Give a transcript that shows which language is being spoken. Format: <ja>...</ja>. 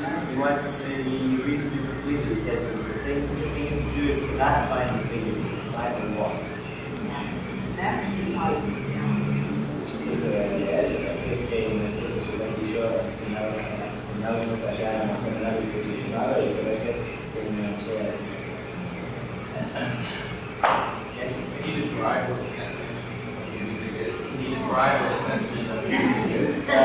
<en>He wants the reason to complete it. He says that the thing is to do is to not find the figures, but to find the walk. That's what you taught us. She says that</en> <es>así es que nosotros, Juan y yo, enseñábamos allá en el seminario que se llamaba y por eso se enganchó. Can you describe what the sentiment is? Can you describe what the sentiment of the music is?</es>